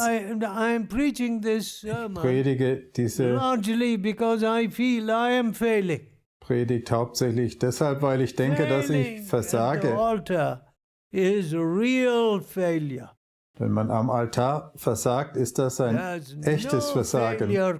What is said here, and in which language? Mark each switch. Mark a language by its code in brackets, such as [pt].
[en] I'm preaching this sermon [de] ich predige diese [en] largely because I feel I am failing. [de] Predigt hauptsächlich deshalb, weil ich denke, dass ich versage. [en] At the altar is real failure. [de] Wenn man am Altar versagt, ist das ein echtes Versagen.